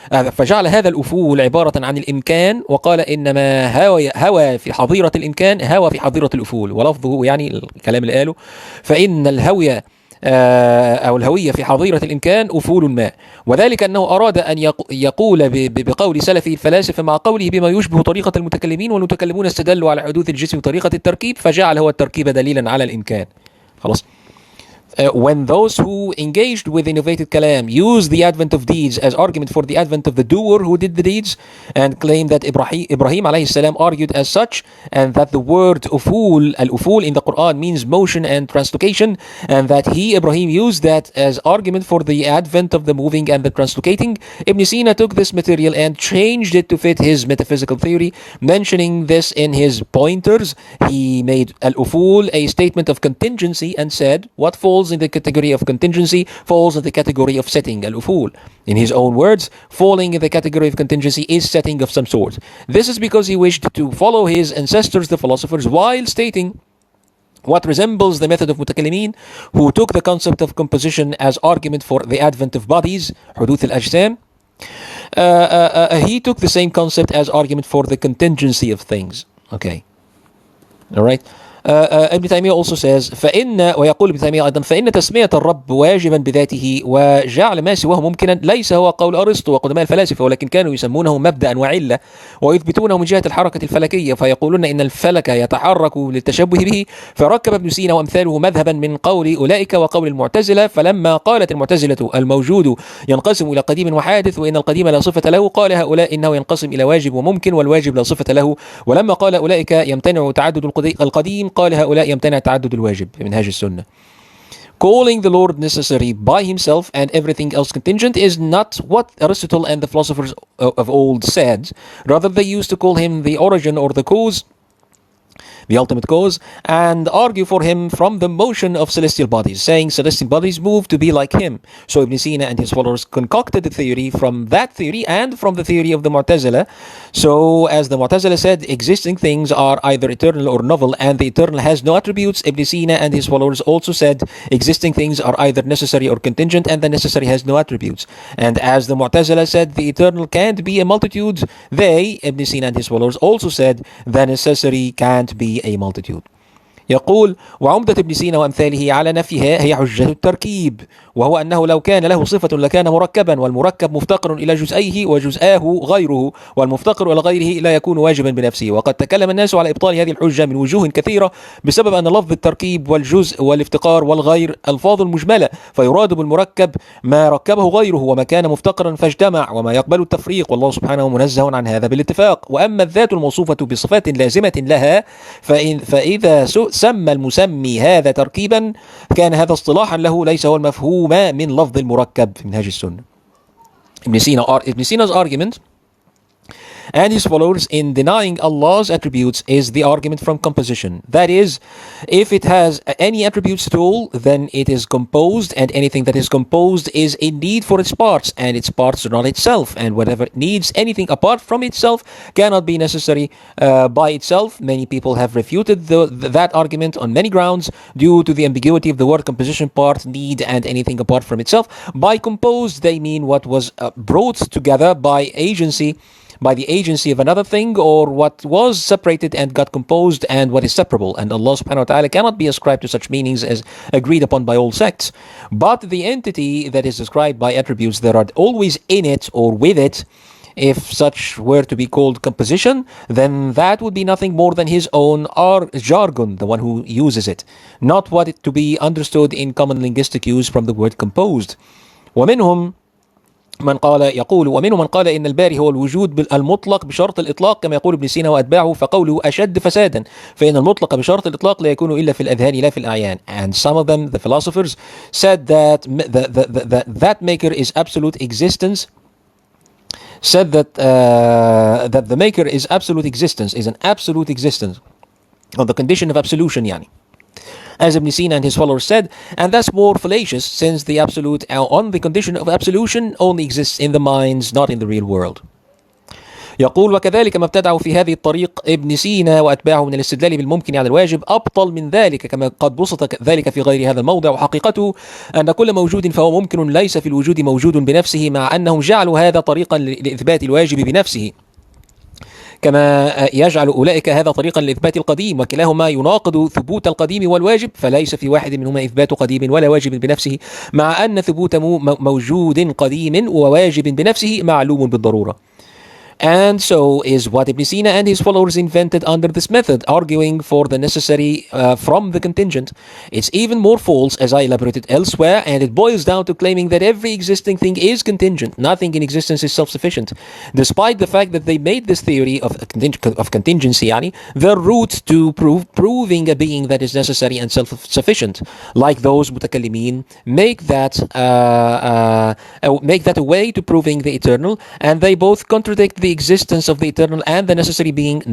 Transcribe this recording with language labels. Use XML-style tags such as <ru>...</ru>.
<ar>فجعل هذا الأفول عبارة عن الإمكان وقال إنما هوى في حظيرة الإمكان هوى في حظيرة الأفول ولفظه يعني الكلام اللي قاله فإن الهوية أو الهوية في حظيرة الإمكان أفول ما وذلك أنه أراد أن يقول بقول سلفي الفلاسفة مع قوله بما يشبه طريقة المتكلمين والمتكلمون استدلوا على حدوث الجسم بطريقة التركيب فجعل هو التركيب دليلا على الإمكان. خلاص.</ar> <en>when those who engaged with innovated kalam use the advent of deeds as argument for the advent of the doer who did the deeds, and claim that Ibrahim alayhi salam argued as such, and that the word al-uful in the Quran means motion and translocation, and that Ibrahim used that as argument for the advent of the moving and the translocating, Ibn Sina took this material and changed it to fit his metaphysical theory, mentioning this in his pointers. He made al-uful a statement of contingency and said, what falls in the category of contingency falls in the category of setting, al-uful. In his own words, falling in the category of contingency is setting of some sort. This is because he wished to follow his ancestors, the philosophers, while stating what resembles the method of mutakallimin, who took the concept of composition as argument for the advent of bodies, huduth al-ajsam. He took the same concept as argument for the contingency of things. Okay. All right.</en> <ar>ابن تيمية</ar> <en>also says</en> <ar>ويقول ابن تيمية أيضا فإن تسمية الرب واجبا بذاته وجعل ما سواه ممكنا ليس هو قول أرسطو وقدماء الفلاسفة، ولكن كانوا يسمونه مبدأ وعلة ويثبتونه من جهة الحركة الفلكية، فيقولون إن الفلك يتحرك للتشبه به، فركب ابن سينا وأمثاله مذهبا من قول أولئك وقول المعتزلة. فلما قالت المعتزلة الموجود ينقسم إلى قديم وحادث وإن القديم لا صفة له، قال هؤلاء إنه ينقسم إلى واجب وممكن والواجب لا صفة له. ولما قال أولئك يمتنع تعدد القديم قال هؤلاء يمتنع تعدد الواجب. منهاج السنة.</ar> <en>Calling the Lord necessary by himself and everything else contingent is not what Aristotle and the philosophers of old said. Rather, they used to call him the origin or the cause, the ultimate cause, and argue for him from the motion of celestial bodies, saying celestial bodies move to be like him. So Ibn Sina and his followers concocted the theory from that theory and from the theory of the Mu'tazila. So as the Mu'tazila said, existing things are either eternal or novel, and the eternal has no attributes. Ibn Sina and his followers also said existing things are either necessary or contingent, and the necessary has no attributes. And as the Mu'tazila said the eternal can't be a multitude, they, Ibn Sina and his followers, also said the necessary can't be a multitude.</en> <ar>يقول وعمدة ابن سينا وأمثاله على نفيها هي حجة التركيب، وهو أنه لو كان له صفة لكان مركبا، والمركب مفتقر إلى جزئيه وجزآه غيره، والمفتقر إلى غيره لا يكون واجبا بنفسه. وقد تكلم الناس على إبطال هذه الحجة من وجوه كثيرة بسبب أن لفظ التركيب والجزء والافتقار والغير ألفاظ مجملة، فيراد بالمركب ما ركبه غيره وما كان مفتقرا فاجتمع، وما يقبل التفريق، والله سبحانه منزه عن هذا بالاتفاق. وأما الذات الموصوفة بصفات لازمة لها فإذا سمى المسمي هذا تركيبا كان هذا اصطلاحا له ليس هو المفهوم من لفظ المركب في منهاج السنة.</ar> <en>Ibn Sina's argument and his followers in denying Allah's attributes is the argument from composition. That is, if it has any attributes at all, then it is composed, and anything that is composed is in need for its parts, and its parts are not itself, and whatever needs anything apart from itself cannot be necessary by itself. Many people have refuted that argument on many grounds due to the ambiguity of the word composition, part, need, and anything apart from itself. By composed, they mean what was brought together by the agency of another thing, or what was separated and got composed, and what is separable. And Allah subhanahu wa ta'ala cannot be ascribed to such meanings as agreed upon by all sects. But the entity that is described by attributes that are always in it or with it, if such were to be called composition, then that would be nothing more than his own jargon, the one who uses it, not what it to be understood in common linguistic use from the word composed.</en> <ar>ومنهم من قال إن الباري هو الوجود المطلق بشرط الإطلاق كما يقول ابن سينا وأتباعه، فقوله أشد فسادا، فإن المطلق بشرط الإطلاق لا يكون إلا في الأذهان لا في الأعيان.</ar> <en>And some of them, the philosophers, said that that maker is absolute existence, said that the maker is absolute existence, is an absolute existence on the condition of absolution,</en> <ar>يعني.</ar> <en>As Ibn Sina and his followers said, and that's more fallacious, since the absolute on the condition of absolution only exists in the minds, not in the real world.</en> <ar>يقول وكذلك ما ابتدعوا في هذه الطريق ابن سينا وأتباعه من الاستدلال بالممكن على الواجب أبطل من ذلك، كما قد بسط ذلك في غير هذا الموضع. وحقيقته أن كل موجود فهو ممكن ليس في الوجود موجود بنفسه، مع أنهم جعلوا هذا طريقا لإثبات الواجب بنفسه، كما يجعل أولئك هذا طريقا لإثبات القديم، وكلاهما يناقض ثبوت القديم والواجب، فليس في واحد منهما إثبات قديم ولا واجب بنفسه، مع أن ثبوت موجود قديم وواجب بنفسه معلوم بالضرورة.</ar> <en>And so is what Ibn Sina and his followers invented under this method, arguing for the necessary from the contingent. It's even more false, as I elaborated elsewhere, and it boils down to claiming that every existing thing is contingent. Nothing in existence is self-sufficient. Despite the fact that they made this theory of contingency, their route to proving a being that is necessary and self-sufficient, like those mutakallimin, make that a way to proving the eternal, and they both contradict the existence of the eternal and the necessary being.</en>